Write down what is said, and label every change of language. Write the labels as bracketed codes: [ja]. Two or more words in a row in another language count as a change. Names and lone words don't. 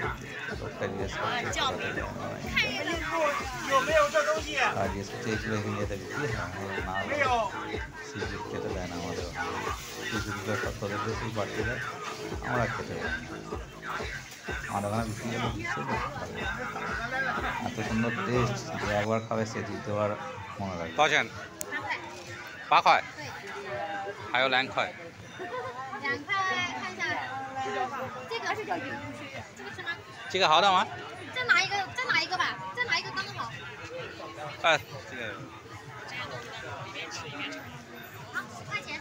[bn] লোকটা জিজ্ঞেস করছে আর জিজ্ঞেস করছে এই ছিল ইন্ডিয়াতে বিক্রি হয় না, [en] sea food [bn] খেতে দেয় না আমাদের। [en] sea food [bn] সব তোদের দেশেই বাড়তে দেয়, আমরা খেতে পারি না। আমাদের ওখানে বিক্রি হলে দিচ্ছে, এত সুন্দর টেস্ট যে একবার খাবে সে দ্বিতীয়বার মনে রাখবে। [zh] 多少钱？8块，还有2块。 2块，看一下，这个是叫云雾区，这个是吗？这个好的吗？再拿一个，再拿一个吧，再拿一个刚刚好。这个。好，10块钱。